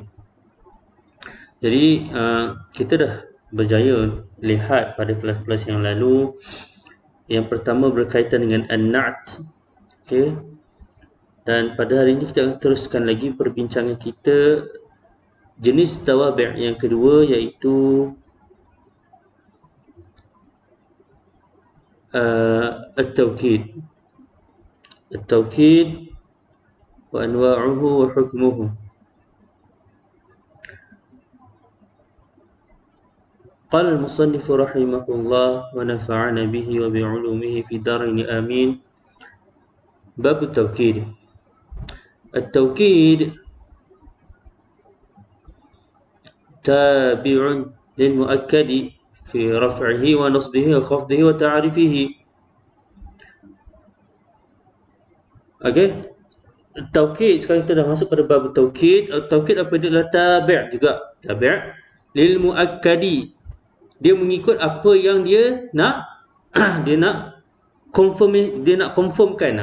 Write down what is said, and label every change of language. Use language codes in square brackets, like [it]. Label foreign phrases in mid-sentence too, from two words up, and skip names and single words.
[ms] Jadi kita dah berjaya lihat pada kelas-kelas yang lalu. Yang pertama berkaitan dengan an-na'at. Okay. Dan pada hari ini kita akan teruskan lagi perbincangan kita jenis tawabi' yang kedua, iaitu at-tawkid. [ar] التوكيد وأنواعه وحكمه. قال المصنف رحمه الله ونفعنا به وبعلومه في دارين آمين. باب التوكيد. التوكيد تابع للمؤكد في رفعه ونصبه وخفضه وتعريفه. [ms] Okay. Taukid, sekarang kita dah masuk pada bab taukid. Taukid apa dia? Adalah tabi' juga. [ar] تابع للمؤكد. [ms] Dia mengikut apa yang dia nak dia nak confirmkan.